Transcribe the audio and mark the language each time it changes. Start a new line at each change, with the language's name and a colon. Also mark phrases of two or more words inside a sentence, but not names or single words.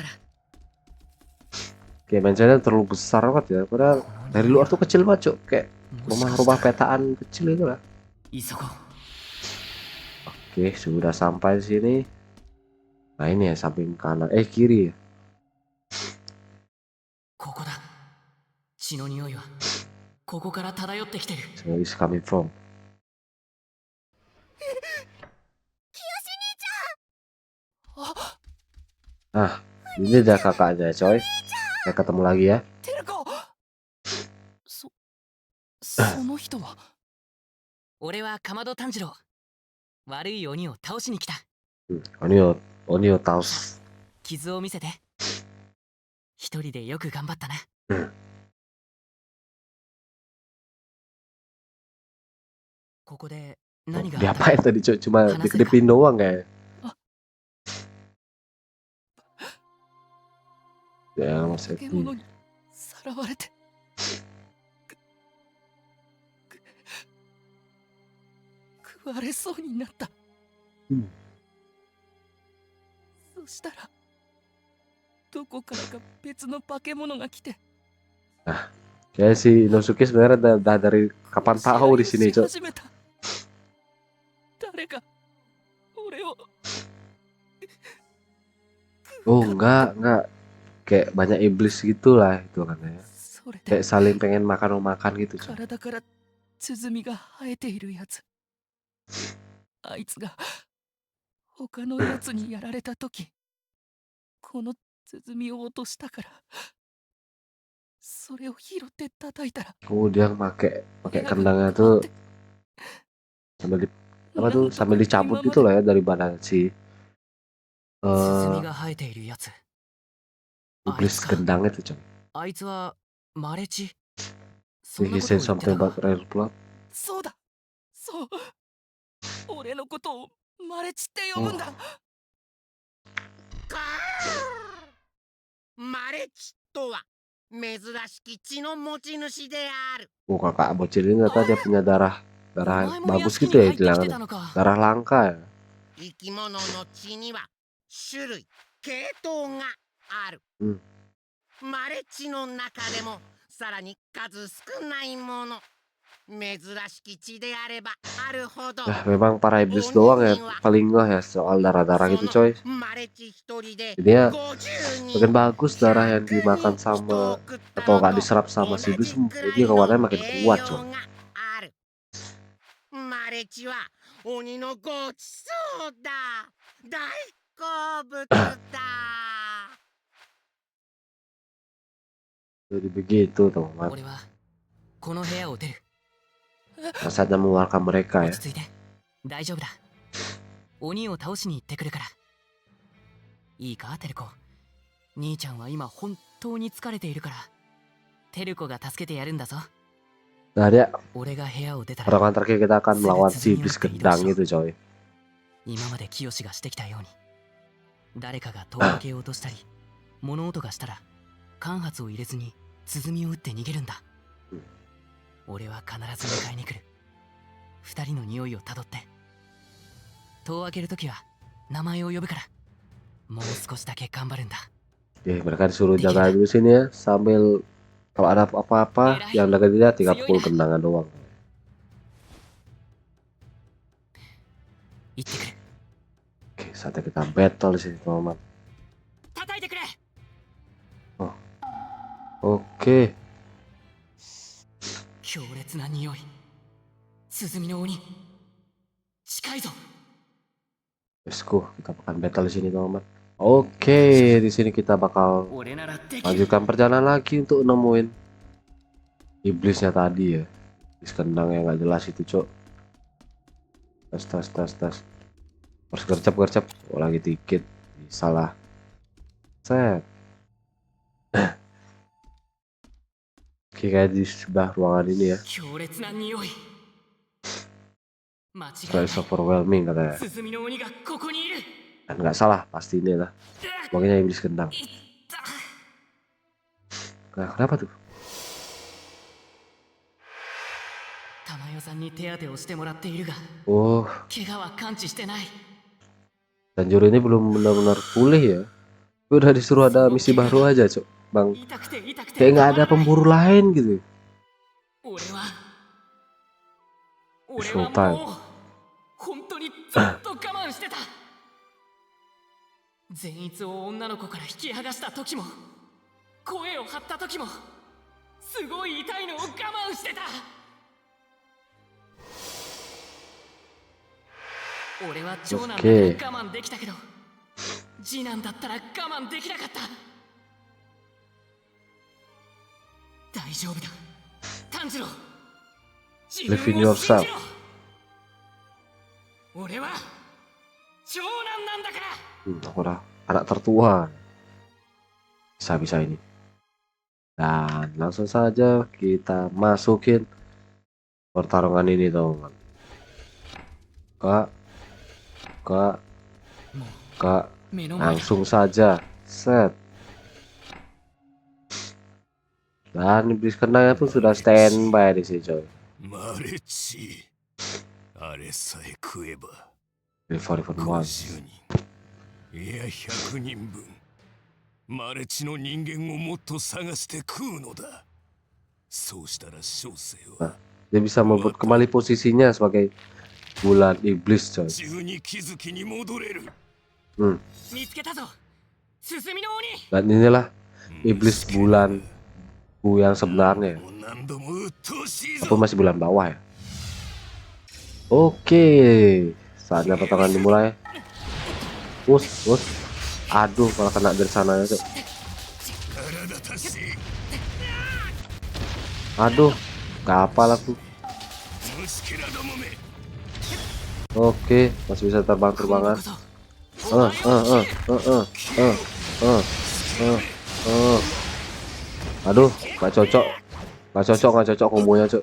Indonesian: Oke, mainnya terlalu besar banget ya. Padahal dari luar tuh kecil banget, cok. Kayak rumah-rumah petaan kecil itu lah. Oke, sudah sampai di sini. Nah, ini ya samping kanan. Kiri ya.
English: Smell is coming from.
Indonesian: Nah, ini udah kakaknya, coy. Kita ketemu lagi ya. Onio taos.
Japanese: 傷を見せて。一人でよく頑張ったな。ここで何があった？
Indonesian: Diapain tadi, coy? Cuma dikedipin doang kayak. Ya, Mas Eti.
Japanese: さらわれて食われそうになった、そしたらどこからか別の化け物が来て
Indonesian: Kayak si Inosuke sebenarnya udah dari kapan tahu di sini, coy.
Japanese: 誰か俺を食
Indonesian: Oh enggak kayak banyak iblis gitulah itu kan ya.
Japanese: それで
Indonesian: Kayak saling pengen makan gitu coy.
Japanese: 体から鼓が生えているやつ。あいつが他のやつにやられた時、この鼓を落としたから、それを拾って叩いたら、
Indonesian: Oh dia pakai
Japanese: 部屋が
Indonesian: kendangnya
Japanese: 変わっ
Indonesian: tuh
Japanese: て
Indonesian: sambil di,
Japanese: な
Indonesian: tuh
Japanese: んと
Indonesian: sambil
Japanese: か
Indonesian: dicabut
Japanese: 今ま
Indonesian: gitu
Japanese: で
Indonesian: lah ya dari badan si
Japanese: 鼓が生えているやつ。あい
Indonesian: iblis
Japanese: つか。
Indonesian: gendang itu coy.
Japanese: あいつはマレチ。そん
English: He
Japanese: なことを
English: said
Japanese: 言って
English: something
Japanese: た
English: about
Japanese: か。
English: rare plot.
Japanese: そうだ、そう。俺のことをマレチって呼 Oh ぶんだ。かーマレチとは珍しき血の持ち主である。
Indonesian: oh, kakak bocil ini ternyata dia punya darah
Japanese: お
Indonesian: darah
Japanese: 前も屋
Indonesian: bagus
Japanese: 敷
Indonesian: gitu
Japanese: に
Indonesian: ya
Japanese: 入ってきて
Indonesian: istilahnya.
Japanese: たのか。
Indonesian: Darah langka ya.
Japanese: 生き物の血には種類系統がある、うんマレチの中でもさらに数少ないもの、珍しき血であればあるほど
Indonesian: Nah memang para iblis doang ya paling ngeh ya soal darah-darah gitu coy.
Japanese: マレチ一人で
Indonesian: Jadinya
Japanese: 50
Indonesian: makin
Japanese: 人
Indonesian: bagus darah yang dimakan sama atau nggak diserap sama si iblis, jadi kekuatannya makin kuat coy.
Japanese: マレチは鬼のごちそうだ。大好物だ。
Indonesian: Jadi begitu teman-teman.
Japanese: 俺はこの部屋を出る。
Indonesian: Saatnya mengeluarkan mereka
Japanese: 落
Indonesian: ya.
Japanese: ち着いて。大丈夫だ。鬼を倒しに行ってくるから。いいか、テルコ。兄ちゃんは今本当に疲れているから。テルコが助けてやるんだぞ。
Indonesian: Nah dia
Japanese: 俺が部屋を出たら、
Indonesian: pertarungan terakhir kita akan melawan si iblis gendang itu coy.
Japanese: 今まで清がしてきたように、誰かが戸を開けようとしたり、物音がしたら、間髪を入れずに鼓を打って逃げるんだ。俺は必ず迎えに来る。二人の匂いをたどって。戸を開けるときは名前を呼ぶから、もう少しだけ頑張るんだ。
Indonesian: Oke, mereka disuruh jaga dulu sini ya, sambil kalau ada apa-apa yang dekat dia tinggal pukul kendangan doang.
Japanese: 行ってくる。
Indonesian: Oke, saatnya kita battle sih teman-teman.
Japanese: 叩いてくれ。
Indonesian: Oke,
Japanese: 強烈な匂い。鼓の鬼。近いぞ。
English: let's go.
Indonesian: Kita akan battle di sini teman-teman. Oke, di sini kita bakal
Japanese: 俺ならできる。
Indonesian: lanjutkan perjalanan lagi untuk nemuin iblisnya tadi ya. Iblis kendang yang nggak jelas itu cok. Tas. Harus gercep. Oh, lagi dikit. Bisa lah. Set. Oke, kayak di sebelah ruangan ini ya.
Japanese: 強烈な匂い。間違い
Indonesian: Setelah
Japanese: ない。
English: is overwhelming
Indonesian: katanya.
Japanese: 鼓の鬼がここにいる。
Indonesian: Dan nggak salah, pasti ini lah. Makanya iblis kendang.
Japanese: いった。
Indonesian: Nah, kenapa tuh?
Japanese: 玉代さんに手当てをしてもらっているが、 Oh, 怪我は完治してない。
Indonesian: Tanjiro ini belum benar-benar pulih ya. Udah disuruh ada misi baru aja, Cok. Bang,
Japanese: 痛くて痛くて。
Indonesian: kayak nggak ada pemburu lain gitu.
Japanese: 俺は Showtime もう本当にずっと我慢してた。善逸を女の子から引き剥がした時も、声を張った時も、すごい痛いのを我慢してた。俺は長男だから我慢できたけど、次男だったら我慢できなかった。大丈夫だ、炭治郎。自
English: Believe in
Japanese: 分を信
English: yourself.
Japanese: じろ。俺は長男なんだから。
Indonesian: Orang anak tertua. Bisa ini. Dan langsung saja kita masukin pertarungan ini teman-teman. Kak,
Japanese: 目の前だ。
Indonesian: langsung saja set. Dan iblis kendangnya pun sudah standby di sini coy.
Japanese: マレチ、あれさえ食えば
English: Delivery for one.
Japanese: 50人いや100人分、マレチの人間をもっと探して食うのだ。そうしたら小生は
Indonesian: Dia bisa merebut kembali posisinya sebagai bulan iblis coy.
Japanese: 12気づきに戻れる。 Hmm. 見つけたぞ。 進みの鬼
Indonesian: Dan inilah iblis bulan bu yang sebenarnya.
Japanese: もう何度も鬱陶しい
Indonesian: Apa
Japanese: ぞ
Indonesian: masih bulan bawah ya? Oke, saatnya pertarungan dimulai. Us. Aduh, malah kena dari sana ya, Cok.
Japanese: 腹立たしい
Indonesian: Aduh, gak apa aku.
Japanese: 虫けらどもめ
Indonesian: Oke, masih bisa terbang-terbangan. Aduh, gak cocok kombonya, Cok.